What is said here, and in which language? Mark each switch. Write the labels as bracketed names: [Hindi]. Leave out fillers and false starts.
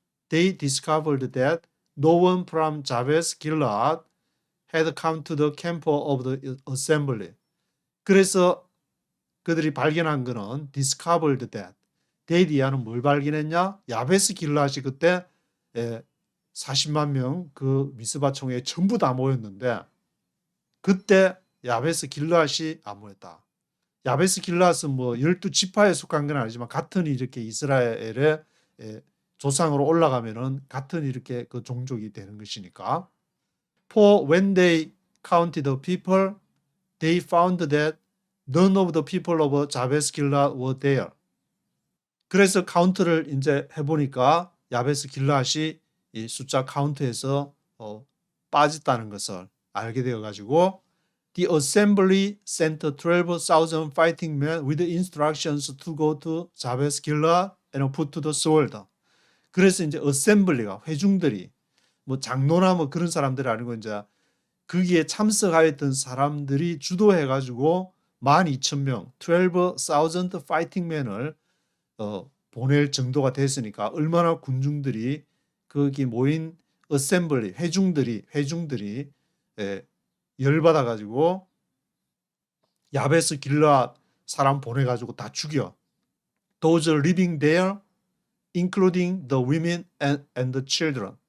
[English] They discovered that no one from Jabez Gilead had come to the camp of the assembly. [Korean] 그래서 그들이 발견한 거는 [English] discovered that. [Korean] 데이디아는 뭘 발견했냐? 야베스 길라시 그때 40만 명 그 미스바 총회에 전부 다 모였는데 그때 야베스 길라시 안 모였다. 야베스 길라스는 뭐 12지파에 속한 건 아니지만 같은 이렇게 이스라엘의 조상으로 올라가면은 같은 이렇게 그 종족이 되는 것이니까. [English] For when they counted the people, they found that none of the people of 자베스 길라 were there. [Korean] 그래서 카운트를 이제 해보니까 야베스 길라시 이 숫자 카운트에서 빠졌다는 것을 알게 되어가지고 [English] The assembly sent 12,000 fighting men with instructions to go to 자베스 길라 and put to the sword. [Korean] 그래서 이제 assembly가 회중들이 뭐 장로나 뭐 그런 사람들이 아니고 이제 거기에 참석하였던 사람들이 주도해가지고 12,000명, [English] 12,000 fighting men [Korean] 을 보낼 정도가 됐으니까 얼마나 군중들이 거기 모인 어셈블리 회중들이 열받아가지고 야베스 길라 사람 보내가지고 다 죽여. [English] Those living there, including the women and the children.